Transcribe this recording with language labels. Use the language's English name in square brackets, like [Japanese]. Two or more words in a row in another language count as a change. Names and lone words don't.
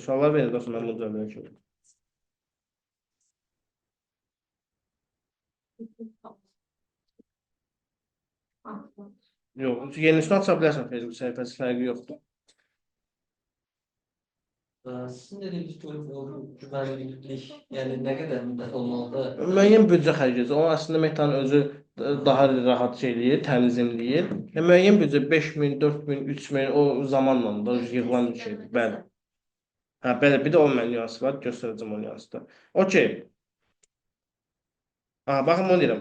[Azerbaijani] Suallar verin, dostum, mən bunu cavab verəcəm. Yox, yenisini aça bilərsən Facebook səhifəsi, fərqi yoxdur. [Turkish] Sizin dediğiniz güvenliklik yani ne kadar müddet olmalıdır? [Azerbaijani] Müəyyən büdcə xərcləyəcək. O əslində Metanın özü daha rahat şey eləyir, tənzimləyir. Müəyyən büdcə 5000, 4000, 3000 o zamanla da yığılan bir şeydir. Bəli. Hə, bəli, bir də o nüansı var. Göstərəcəm o nüansı da. Okey. Baxın bunu deyirəm.